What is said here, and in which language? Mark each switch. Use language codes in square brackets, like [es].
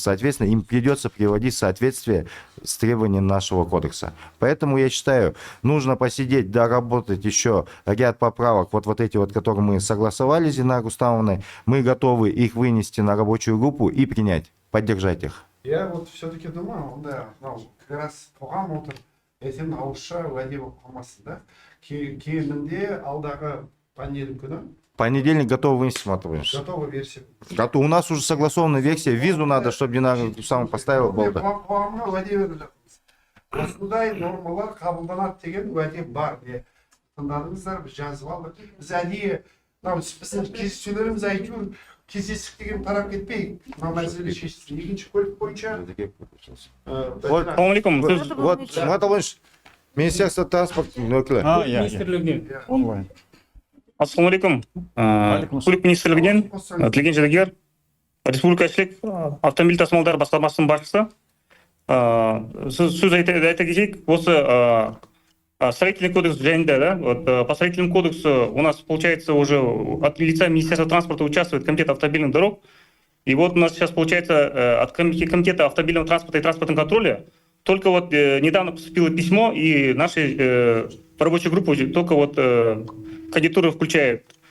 [ru] Соответственно, им придется приводить в соответствие с требованием нашего кодекса. Поэтому я считаю, нужно посидеть, доработать еще ряд поправок, вот эти вот, которые мы согласовали с Динарой Рустамовной. Мы готовы их вынести на рабочую группу и принять, поддержать их. Я вот все-таки думаю, да, как раз [kk] қоғам отыр, ертең ауызша уәде болып қалмасын, [ru] да? [kk] Кемінде алдағы понедельник күні [ru] Понедельник готовы вынести, Самат Иванович. готовы версия. Готов. У нас уже согласованная версия. Визу надо, чтобы Динара Рустамовна поставила. [kk] Болды. Қоғамға уәде беріп жатырмыз. Осындай нормалар қабылданады деген уәде бар. Тыңдадыңыздар, біз жазып алдық. Біз әдейі, біздің кездесулеріміз әйтеуір кездестік деген тарап кетпейік. Мына мәселе шешілсін. Екінші көлік бойынша Ассалаумалейкум. [ru] Вот, Самат Иванович, Министерство транспорта өкілі. [kk] министрлігінен. Ассалаумалейкум. Көлік министрлігінен тілеген жәдігер, республикашілік автомобиль тасымалдары басқармасының басшысы. Сөз айта кетейік, осы [ru] строительный кодекс [kk] жайында, [ru] да, вот по строительному кодексу у нас, получается, уже от лица Министерства транспорта участвует Комитет автомобильных дорог. И вот у нас сейчас, получается, от Комитета автомобильного транспорта и транспортного контроля только вот недавно поступило письмо, и наши рабочую группу только вот кандидатуры включают.